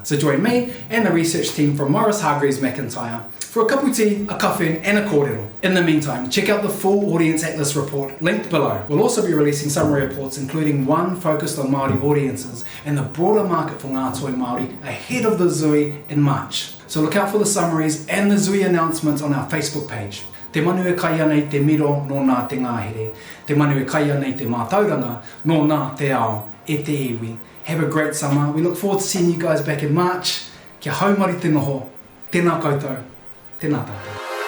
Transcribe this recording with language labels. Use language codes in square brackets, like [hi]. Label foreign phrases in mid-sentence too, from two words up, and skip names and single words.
[en] So join me and the research team from Morris Hargreaves McIntyre for a kaputi, a kawhi and a kōrero. In the meantime, check out the full Audience Atlas report linked below. We'll also be releasing summary reports including one focused on Māori audiences and the broader market for [mi] Ngātoi Māori [en] ahead of the Zui in March. So look out for the summaries and the Zui announcements on our Facebook page. [mi] Te manu e kai anei te miro no nā te ngāhere. Te manu e kai anei te mātauranga no nā te ao e te iwi. [en] Have a great summer. We look forward to seeing you guys back in March. [mi] Kia haumari te noho. Tēnā koutou. Tēnā tātou.